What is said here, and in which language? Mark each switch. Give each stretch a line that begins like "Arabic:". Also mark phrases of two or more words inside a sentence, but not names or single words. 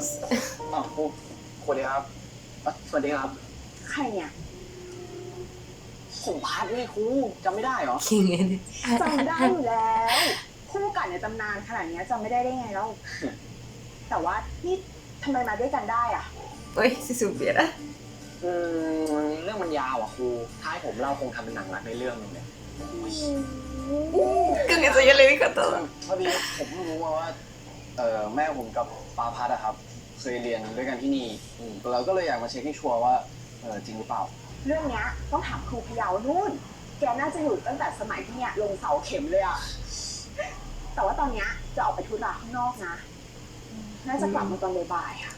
Thai: อ้าวกูสวัสดีครับสวัสดีครับ ใครเนี่ย ผมพัดไม่ครูจำไม่ได้เหรอ
Spanish: ¿Quién eres?
Thai: จำได้อยู่แล้วคู่กันในตำนานขนาดเนี้ยจำไม่ได้ได้ไงแล้ว แต่ว่านี่ทำไมมาด้วยกันได้อ่ะ
Spanish: Uy, si supiera.
Thai: เรื่องมันยาวอ่ะครูท้ายผมเล่าคงทำเป็นหนังรักในเรื่องนึงเนี่ย
Spanish: Con eso ya le dijo todo.
Thai: พอดีผมเพิ่งรู้มาว่า แม่ผมกับปาพัดอะครับ เคยเรียนด้วยกันที่นี่เราก็เลยอยากมาเช็คให้ชัวร์ว่าจริงหรือเปล่า เรื่องเนี้ยต้องถามครูพยาวนู่น แกน่าจะอยู่ตั้งแต่สมัยที่เนี่ยลงเสาเข็มเลยอ่ะ แต่ว่าตอนเนี้ยจะออกไปธุระข้างนอกนะ น่าจะกลับมาตอนบ่ายๆค่ะ